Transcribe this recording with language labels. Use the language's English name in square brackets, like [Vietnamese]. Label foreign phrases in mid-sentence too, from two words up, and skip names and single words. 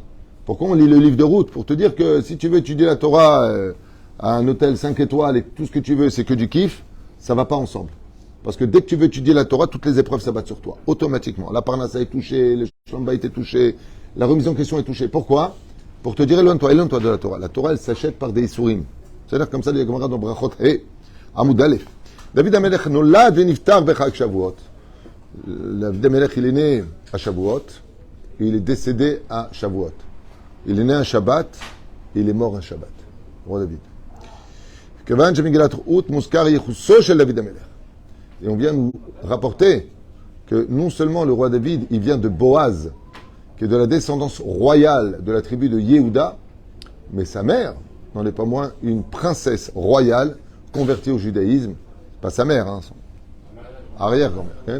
[French] Pourquoi on lit le livre de Ruth? Pour te dire que si tu veux étudier la Torah à un hôtel 5 étoiles et tout ce que tu veux c'est que du kiff, ça va pas ensemble. Parce que dès que tu veux étudier la Torah, toutes les épreuves s'abattent sur toi, automatiquement. La parnassa est touchée, le [Hebrew] שלום בית [French] est touché, la remise en question est touchée. Pourquoi? Pour te dire, éloigne-toi de la Torah. La Torah, elle s'achète par des isurim. C'est-à-dire comme ça, les Gemara dans Brachot, [Hebrew] עמוד א. דוד המלך נולד ונפטר בחג שבועות. [French] David HaMelech, il est né à Shavuot, et il est décédé à Shavuot. Il est né un Shabbat, et il est mort un Shabbat. Roi David. [Hebrew] כיון שמגילת רות מוזכר ייחוסו של דוד המלך. [French] Et on vient nous rapporter que non seulement le roi David, il vient de Boaz, qui est de la descendance royale de la tribu de Yehuda, mais sa mère n'en est pas moins une princesse royale convertie au judaïsme. Pas sa mère, son arrière-grand-mère.